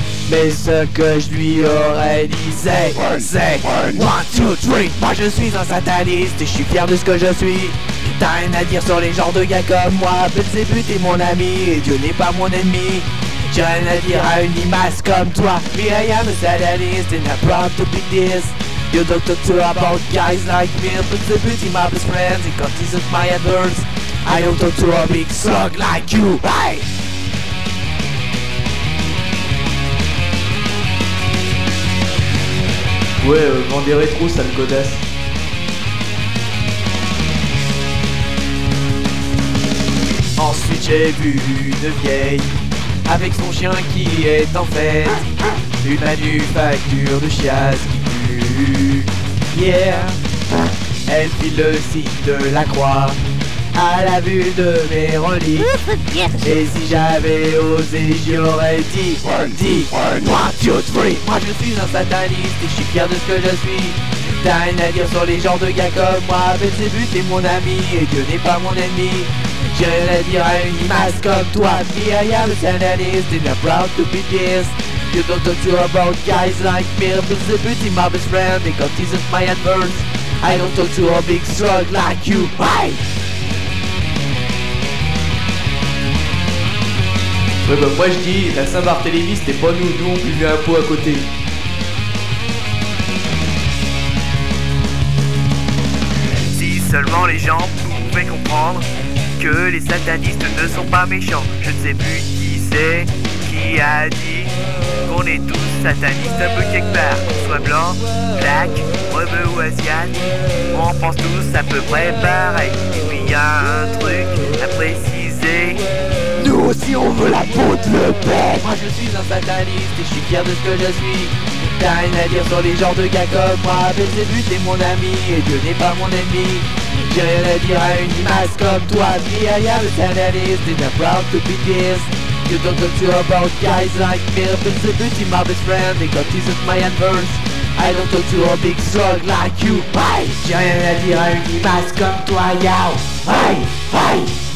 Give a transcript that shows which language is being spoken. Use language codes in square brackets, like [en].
[fr] Mais ce que je lui aurais dit, c'est 1, 2, 3. Moi je suis un sataniste et je suis fier de ce que je suis. T'as rien à dire sur les genres de gars comme moi. Belzébuth est mon ami et Dieu n'est pas mon ennemi. J'ai rien à dire à une limace comme toi. [en] Me, I am a sataniste and I want to be this. You don't talk to about guys like me. Belzébuth is my best friend and God is my adverse. I don't talk to a big slug like you. Hey! [fr] Ouais, vend des rétro, sale godasse. Ensuite j'ai vu une vieille avec son chien qui est en fête. Une manufacture de chiasse qui pue. Yeah. Elle file le signe de la croix à la vue de mes reliques. Et si j'avais osé, j'y aurais dit 1, 2, 3. Moi je suis un sataniste et je suis fier de ce que je suis. T'as rien à dire sur les genres de gars comme moi. Belzébuth est mon ami et Dieu n'est pas mon ennemi. J'ai rien à dire à une masse comme toi. [en] Me, I am a sataniste and I'm proud to be this. You don't talk to about guys like me. Belzébuth is my best friend and God is my adverse. I don't talk to a big slug like you. Hey! [fr] Ouais bah moi je dis, la Saint-Barthélemy c'était pas nous, nous on buvait un pot à côté. Si seulement les gens pouvaient comprendre que les satanistes ne sont pas méchants. Je ne sais plus qui c'est qui a dit qu'on est tous satanistes un peu quelque part. Qu'on soit blanc, black, rebeu ou asiat, on pense tous à peu près pareil. Et puis y'a un truc à préciser. Nous aussi on veut la peau de Le Pen. Moi je suis un sataniste et je suis fier de ce que je suis. T'as rien à dire sur les genres de gars comme moi. Belzébuth est mon ami et Dieu n'est pas mon ennemi. J'ai rien à dire à une masse comme toi. [en] Me, I am a sataniste and I'm proud to be this. You don't talk to about guys like me. Belzébuth is my best friend and God is my adverse. I don't talk to a big slug like you. Hey! [fr] J'ai rien à dire à une masse comme toi, yao. Hey! Hey!